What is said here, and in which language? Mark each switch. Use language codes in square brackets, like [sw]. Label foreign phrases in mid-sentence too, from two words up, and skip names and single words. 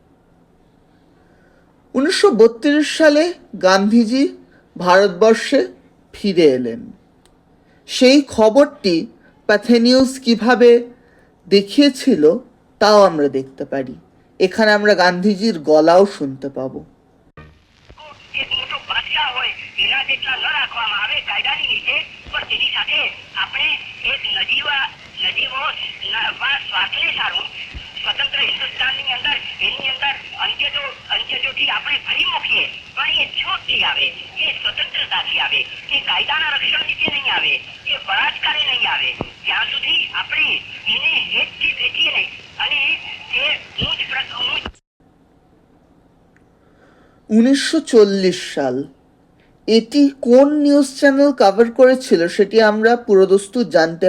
[bn] 1932 সালে গান্ধীজি ভারতবর্ষে ফিরে এলেন। সেই খবরটি প্যাথে নিউজ কীভাবে দেখিয়েছিল তাও আমরা দেখতে পারি। এখানে আমরা গান্ধীজির গলাও শুনতে পাবো। [gu] એક મોટો બાદશાહ હોય એના જેટલા ન રાખવામાં આવે કાયદાની નીચે, પણ તેની સાથે આપણે એક નજીવો સ્વાર્થને સારું સ્વતંત્ર હિન્દુસ્તાનની અંદર એની અંદર અંત્યજોથી આપણે ફરી મૂકીએ, પણ એ છૂટથી આવે, એ સ્વતંત્રતાથી આવે, એ કાયદાના રક્ષણ નીચે નહીં આવે, એ બળાત્કારે નહીં આવે, ત્યાં સુધી આપણે એને હેતથી ભેટીએ નહીં અને એ ઊંચ [bn] 1940 সাল এটি কোন [en] news channel [bn] কভার করেছিল সেটি আমরা পুরোদস্তুর জানতে